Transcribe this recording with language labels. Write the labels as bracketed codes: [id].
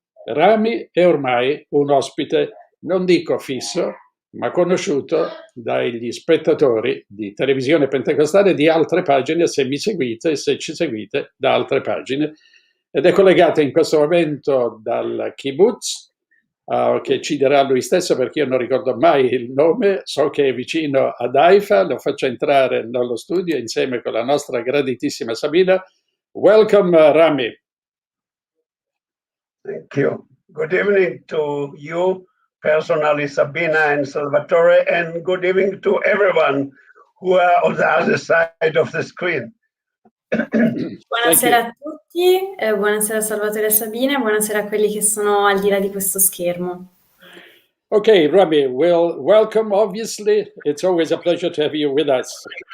[it] Rami è ormai un ospite, non dico fisso, ma conosciuto dagli spettatori di televisione pentecostale di altre pagine, se mi seguite e se ci seguite da altre pagine, ed è collegato in questo momento dal kibbutz, che ci dirà lui stesso perché io non ricordo mai il nome, so che è vicino ad Haifa, lo faccio entrare nello studio insieme con la nostra graditissima Sabina. [en] Welcome, Rami. Thank you. Good evening to you personally, Sabina and Salvatore, and good evening to everyone who are on the other side of the screen. [it] Buonasera a tutti, buonasera Salvatore e Sabina, buonasera a quelli che sono al di là di questo schermo. [en] Okay, Rami, well, welcome, obviously. It's always a pleasure to have you with us.